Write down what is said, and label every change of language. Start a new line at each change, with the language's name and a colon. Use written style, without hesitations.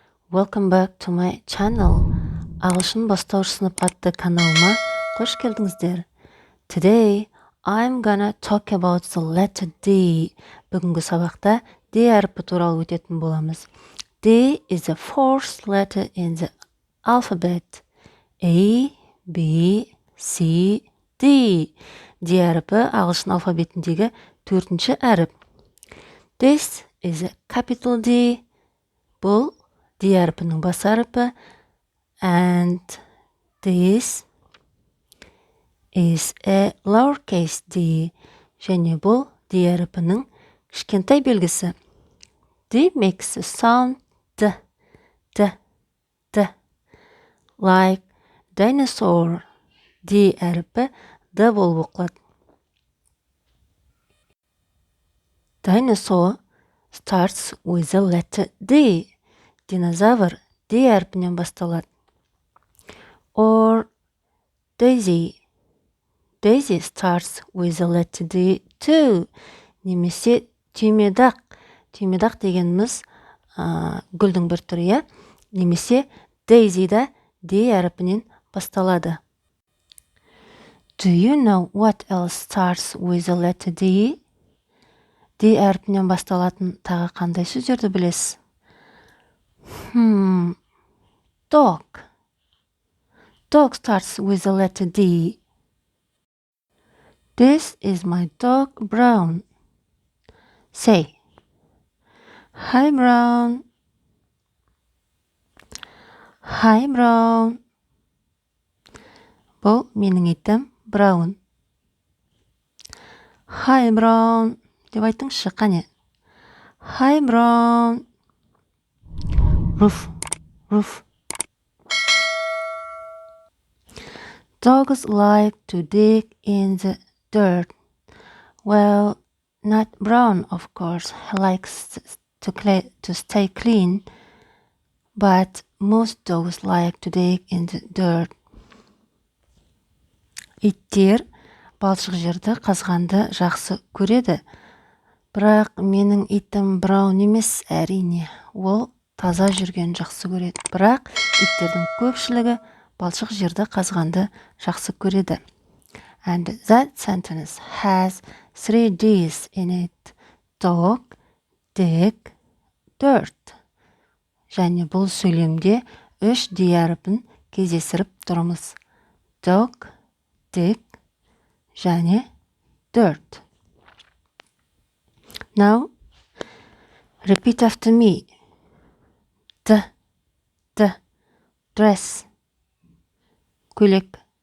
English: Welcome back to my channel.
Kazakh: Ағылшын бастауыш сынып атты каналыма қош келдіңіздер.
English: Today, I'm gonna talk about the letter D.
Kazakh: Бүгінгі сабақта D әріпі туралы өтетін боламыз.
English: D is the fourth letter in the alphabet. A, B, C, D.
Kazakh: D әріпі ағылшын алфавитіндегі төртінші әріп.
English: This is a capital D.
Kazakh: Бұл D әріпінің бас әріпі.
English: And this is a lowercase d.
Kazakh: Және бұл D әріпінің кішкентай белгісі.
English: D makes a sound D. Like dinosaur.
Kazakh: D әріпі D болып оқылады.
English: Dinosaur starts with the letter D.
Kazakh: Динозавр D әрпінен басталады.
English: Or Daisy. Daisy starts with the letter D too.
Kazakh: Немесе түймедақ. Түймедақ дегеніміз гүлдің бір түрі. Немесе Daisy да D әрпінен басталады.
English: Do you know what else starts with the letter D?
Kazakh: D әрпінен басталатын тағы қандай сөздерді білесіз?
English: Dog. Dog starts with the letter D. This is my dog, Brown. Say, hi, Brown. Hi, Brown.
Kazakh: Бұл менің итім, Brown.
English: Hi, Brown.
Kazakh: Деп айтыңызшы, қане.
English: Hi, Brown. Roof. Dogs like to dig in the dirt. Well, not Brown, of course. He likes to stay clean. But most dogs like to dig in the dirt.
Kazakh: Иттер балшық жерді қазғанды жақсы көреді. Бірақ менің итім Браун емес, әрине. Ол таза жүрген жақсы көреді. Бірақ иттердің көпшілігі балшық жерді қазғанды жақсы көреді.
English: And that sentence has 3 D's in it. Dog, dig, dirt.
Kazakh: Және бұл сөйлемде 3 D әріпін кездестіріп тұрмыз.
English: Dog, dig, және dirt. Now, repeat after me. Dress. Көйлек.